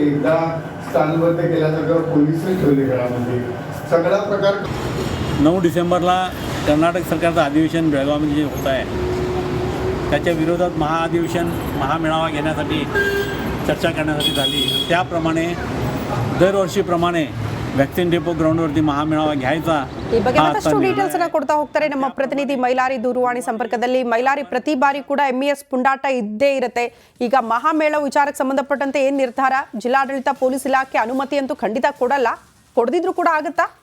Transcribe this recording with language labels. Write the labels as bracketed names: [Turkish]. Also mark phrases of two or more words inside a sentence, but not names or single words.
[Marathi] एकदा स्थानबद्ध केल्यासारखं पोलिसही ठेवले घरामध्ये सगळा प्रकार. 9 डिसेंबरला कर्नाटक सरकारचं अधिवेशन बेळगावमध्ये जे होत आहे त्याच्या विरोधात महामेळावा घेण्यासाठी चर्चा करण्यासाठी झाली. त्याप्रमाणे दरवर्षीप्रमाणे वॅक्सिन डेपो ग्राउंड वरती महामेळावा घ्यायचा. [Kannada] ಈ ಬಗ್ಗೆ ಮತ್ತಷ್ಟು ಡೀಟೇಲ್ಸ್ ಅನ್ನ ಕೊಡ್ತಾ ಹೋಗ್ತಾರೆ ನಮ್ಮ ಪ್ರತಿನಿಧಿ ಮೈಲಾರಿ ದೂರವಾಣಿ ಸಂಪರ್ಕದಲ್ಲಿ. ಮೈಲಾರಿ, ಪ್ರತಿ ಬಾರಿ ಕೂಡ MES ಪುಂಡಾಟ ಇದ್ದೇ ಇರುತ್ತೆ. ಈಗ ಮಹಾಮೇಳ ವಿಚಾರಕ್ಕೆ ಸಂಬಂಧಪಟ್ಟಂತೆ ಏನ್ ನಿರ್ಧಾರ? ಜಿಲ್ಲಾಡಳಿತ, ಪೊಲೀಸ್ ಇಲಾಖೆ ಅನುಮತಿ ಅಂತೂ ಖಂಡಿತ ಕೊಡಲ್ಲ, ಕೊಡದಿದ್ರು ಕೂಡ ಆಗುತ್ತಾ?